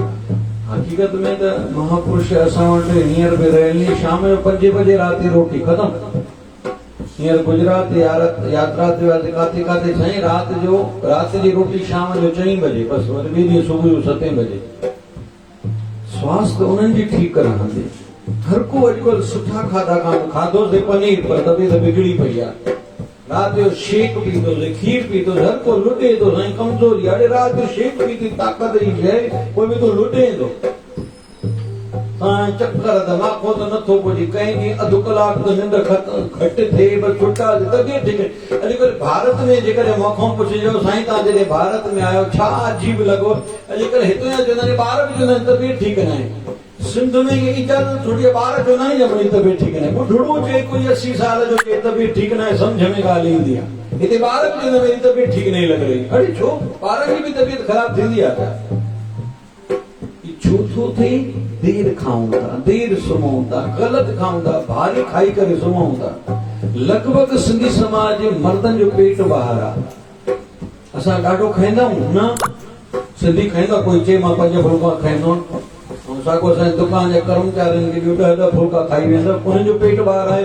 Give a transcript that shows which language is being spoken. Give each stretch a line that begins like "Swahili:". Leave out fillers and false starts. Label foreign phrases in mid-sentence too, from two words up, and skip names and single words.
Sindhi: हक़ीक़त में त महापुरुष असां वटि हींअर बि रहियल, शाम जो 5 बजे राति रोटी ख़तमु। हींअर गुजरात यात्रा ते वियासीं, काथे काथे साईं राति जी रोटी शाम जो 4 बजे, बसि वरी ॿिए ॾींहुं सुबुह जो 7 बजे। स्वास्थ्य उन्हनि जी ठीकु रहंदी। हर को अॼुकल्ह सुठा खाधा खाधोसीं पनीर, पर तबियत बिगड़ी पई आहे। राति जो शेक पीतोसीं, खीर पीतोसीं, हर को लुटे थो साईं, कमज़ोरी। अड़े राति जो शेक पीती ताक़त जी शइ, कोई बि तो लुटे थो। चक्कर दिमाग़ो त नथो पुॼे, कंहिंखे अधु कलाक त निंड घटि थिए, बसि छुटा तबियत ठीक। अॼुकल्ह भारत में जेकॾहिं मूंखां पुछिजो साईं तव्हां जॾहिं भारत में आयो छा अजीब लॻो, अॼुकल्ह हिते चवंदा आहिनि ॿार बि चवंदा आहिनि तबियत ठीकु न आहे। सिंध में इजाज़त थोड़ी ॿार चवंदा आहिनि मुंहिंजी तबियत ठीकु न आहे। ॿुढड़ो चए कोई 80 साल जो चए तबियत ठीकु न आहे, सम्झ में ॻाल्हि ईंदी आहे। हिते ॿार बि चवंदा
Hindi: मेरी तबियत ठीकु नहीं लग रही।
Sindhi: अरे छो? ॿारनि जी बि तबियत ख़राब थींदी आहे। छो थो थिए? देर खाऊं था, देर सुम्हूं था, ग़लति खाऊं था, भारी खाई करे सुम्हूं था। लॻभॻि सिंधी समाज जे मर्दनि जो पेट ॿाहिरि आहे। असां ॾाढो खाईंदा आहियूं न, सिंधी खाईंदा, कोई चए मां 5 फुल्का खाईंदो आहियां, साॻियो असांजे दुकान जे कर्मचारियुनि खे 10 फुल्का खाई वेंदा, उन्हनि जो पेट ॿाहिरि आहे।